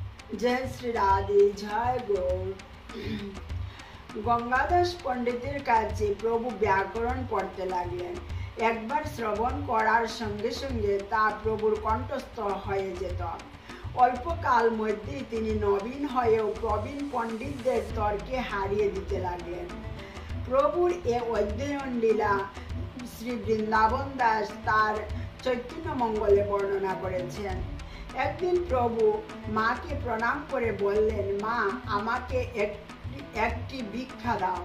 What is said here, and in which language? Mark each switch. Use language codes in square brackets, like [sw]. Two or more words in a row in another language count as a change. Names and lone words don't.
[bn] जय श्री राधे जय गौर। গঙ্গাদাস পণ্ডিতের কাছে প্রভু ব্যাকরণ পড়তে লাগলেন। একবার শ্রবণ করার সঙ্গে সঙ্গে তা প্রভুর কণ্ঠস্থ হয়ে যেত। অল্পকাল মধ্যেই তিনি নবীন হয়েও প্রবীণ পণ্ডিতদের তর্কে হারিয়ে দিতে লাগলেন। প্রভুর এ অধ্যয়ন লীলা শ্রী বৃন্দাবন দাস তার চৈতন্য মঙ্গলে বর্ণনা করেছেন। একদিন প্রভু মাকে প্রণাম করে বললেন, মা আমাকে একটি ভিক্ষা দাও।